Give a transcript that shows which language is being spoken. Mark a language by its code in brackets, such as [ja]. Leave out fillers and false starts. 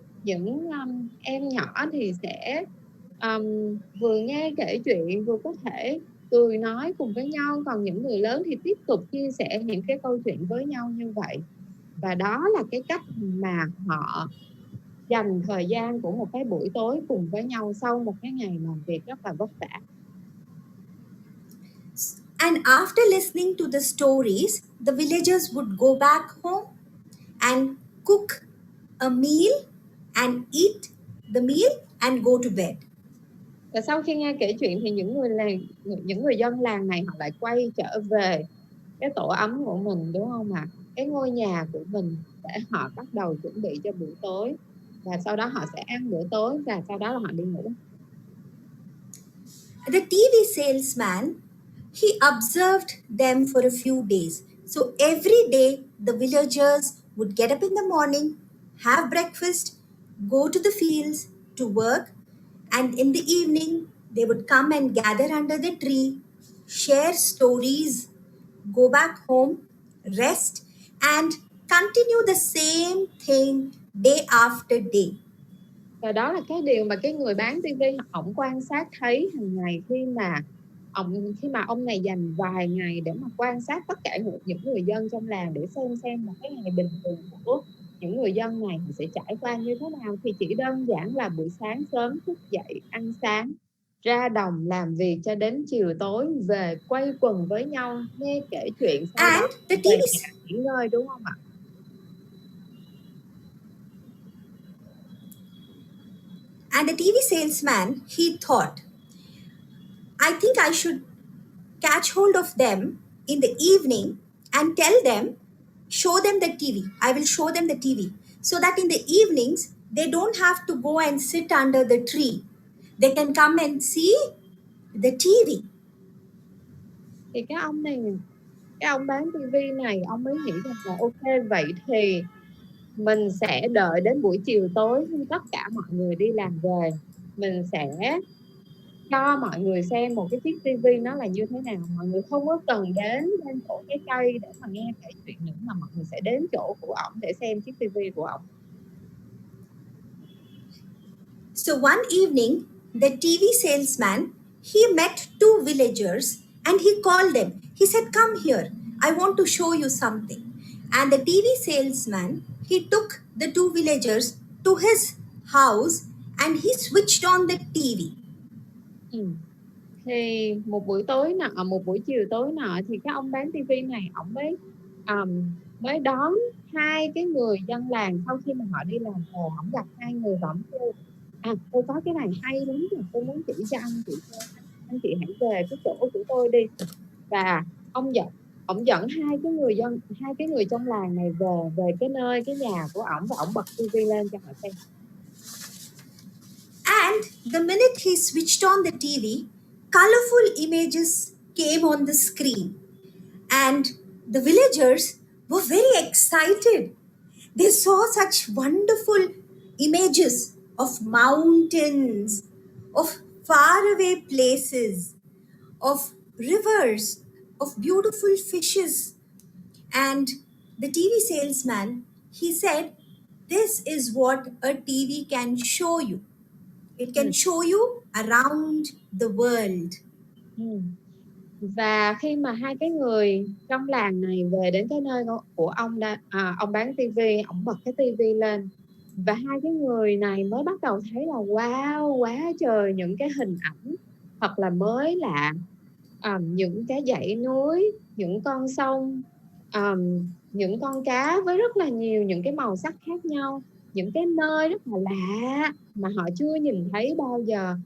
[vi] Những em nhỏ thì sẽ vừa nghe kể chuyện vừa có thể cười nói cùng với nhau, còn những người lớn thì tiếp tục chia sẻ những cái câu chuyện với nhau như vậy. Và đó là cái cách mà họ dành thời gian của một cái buổi tối cùng với nhau sau một cái ngày làm việc rất là vất vả. [en] And after listening to the stories, the villagers would go back home and cook a meal and eat the meal and go to bed. [vi] Và sau khi nghe kể chuyện thì những người dân làng này họ lại quay trở về cái tổ ấm của mình, đúng không ạ? Cái ngôi nhà của mình, để họ bắt đầu chuẩn bị cho buổi tối, và sau đó họ sẽ ăn bữa tối và sau đó là họ đi ngủ. [en] The TV salesman, he observed them for a few days. So every day the villagers would get up in the morning, have breakfast, go to the fields to work, and in the evening they would come and gather under the tree, share stories, go back home, rest, and continue the same thing day after day. [vi] Và đó là cái điều mà cái người bán TV ổng quan sát thấy hàng ngày khi mà khi mà ông này dành vài ngày để mà quan sát tất cả những người dân trong làng để xem một cái ngày bình thường của những người dân này sẽ trải qua như thế nào, thì chỉ đơn giản là buổi sáng sớm thức dậy ăn sáng, ra đồng làm việc cho đến chiều tối về quây quần với nhau nghe kể chuyện, sau đó [en] And the [vi] về [en] TV [vi] nhà nghỉ ngơi, đúng không ạ? [en] and the TV salesman, he thought, I think I should catch hold of them in the evening and tell them, show them the TV. I will show them the TV. So that in the evenings, they don't have to go and sit under the tree. They can come and see the TV. [vi] Thì cái ông bán tivi này ông mới nghĩ rằng là ok, vậy thì mình sẽ đợi đến buổi chiều tối khi tất cả mọi người đi làm về, mình sẽ cho mọi người xem một cái chiếc tivi nó là như thế nào. Mọi người không có cần đến bên chỗ cái cây để mà nghe kể chuyện nữa, mà mọi người sẽ đến chỗ của ổng để xem chiếc tivi của ổng. [en] So one evening, the TV salesman, he met two villagers and he called them. He said, come here, I want to show you something. And the TV salesman, he took the two villagers to his house and he switched on the TV. [vi] Thì một buổi chiều tối nọ thì cái ông bán tivi này ổng mới đón hai cái người dân làng. Sau khi mà họ đi làm về, ổng gặp hai người và ổng kêu tôi có cái này hay lắm rồi, tôi muốn chỉ cho anh chị xem, anh chị hãy về cái chỗ của tôi đi. Và ổng dẫn hai cái người trong làng này về cái nhà của ổng, và ổng bật tivi lên cho họ xem. [en] And the minute he switched on the TV, colorful images came on the screen. And the villagers were very excited. They saw such wonderful images of mountains, of faraway places, of rivers, of beautiful fishes. And the TV salesman, he said, this is what a TV can show you. It can show you around the world. [vi] Và khi mà hai cái người trong làng này về đến cái nơi của ông bán tivi, ông bật cái tivi lên, và hai cái người này mới bắt đầu thấy là wow, quá trời những cái hình ảnh thật là mới lạ, những cái dãy núi, những con sông, những con cá với rất là nhiều những cái màu sắc khác nhau, những cái nơi rất là lạ mà họ chưa nhìn thấy bao giờ.